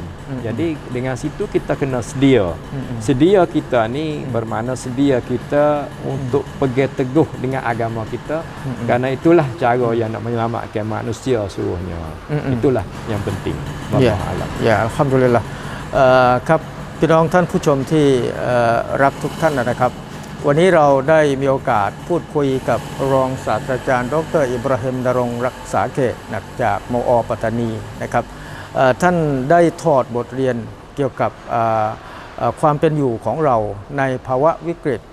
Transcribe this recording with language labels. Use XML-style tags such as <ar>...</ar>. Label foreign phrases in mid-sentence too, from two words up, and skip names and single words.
<ms>Jadi dengan situ kita kena sedia. Sedia kita ni bermakna sedia kita untuk pegang teguh dengan agama kita, kerana itulah cara yang nak menyelamatkan manusia seluruhnya. Itulah yang penting. Ya, alhamdulillah.</ms> <th>ครับพี่น้องท่านผู้ชมที่รักทุกท่านนะครับ วันนี้เราได้มีโอกาสพูดคุยกับรองศาสตราจารย์ดร. อิบราฮิม นรงค์รักษาเขตจากมอ.ปัตตานีนะครับท่านได้ถอดบทเรียนเกี่ยวกับความเป็นอยู่ของเราในภาวะวิกฤต</th>